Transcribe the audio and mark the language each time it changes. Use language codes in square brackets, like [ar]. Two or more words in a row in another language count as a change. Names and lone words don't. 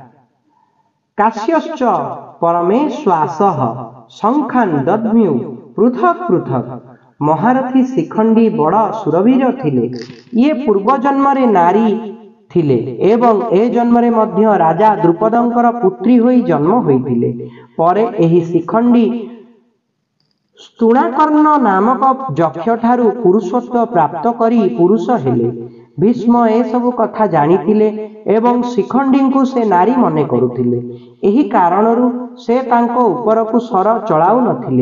[sa] काश्यश्च परमेश्वासः शंखान दद्म्यु पृथक पृथक। [or] ମହାରଥୀ ଶିଖଣ୍ଡୀ ବଡ଼ ଶୂରବୀର ଥିଲେ। ଯେ ପୂର୍ବ ଜନ୍ମରେ ନାରୀ ଥିଲେ ଏବଂ ଏ ଜନ୍ମରେ ମଧ୍ୟ ରାଜା ଦ୍ରୁପଦଙ୍କର ପୁତ୍ରୀ ହୋଇ ଜନ୍ମ ହୋଇଥିଲେ। ପରେ ଏହି ଶିଖଣ୍ଡୀ ସ୍ଥୂଣାକର୍ଣ୍ଣ ନାମକ ଯକ୍ଷ ଠାରୁ ପୁରୁଷତ୍ୱ ପ୍ରାପ୍ତ କରି ପୁରୁଷ ହେଲେ। ଭୀଷ୍ମ ଏ ସବୁ କଥା ଜାଣିଥିଲେ ଏବଂ ଶିଖଣ୍ଡୀ କୁ ସେ ନାରୀ ମନେ କରୁଥିଲେ। ଏହି କାରଣରୁ ସେ ତାଙ୍କ ଉପରକୁ ଶର ଚଳାଉ ନଥିଲେ।